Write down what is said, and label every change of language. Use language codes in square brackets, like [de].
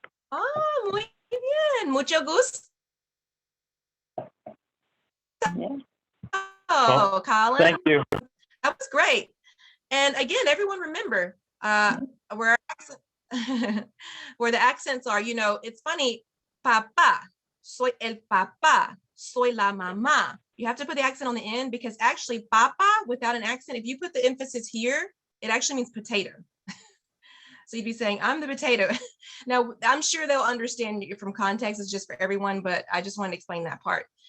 [es] Oh, muy bien. Mucho gusto. [en] Oh, Colin. Thank you. That was great. And again, everyone remember where where the accents are, it's funny. [es] Papá, soy el papá, soy la mamá. [en] You have to put the accent on the end because actually papa without an accent, if you put the emphasis here, it actually means potato. So you'd be saying, I'm the potato. Now, I'm sure they'll understand you from context. It's just for everyone, but I just want to explain that part.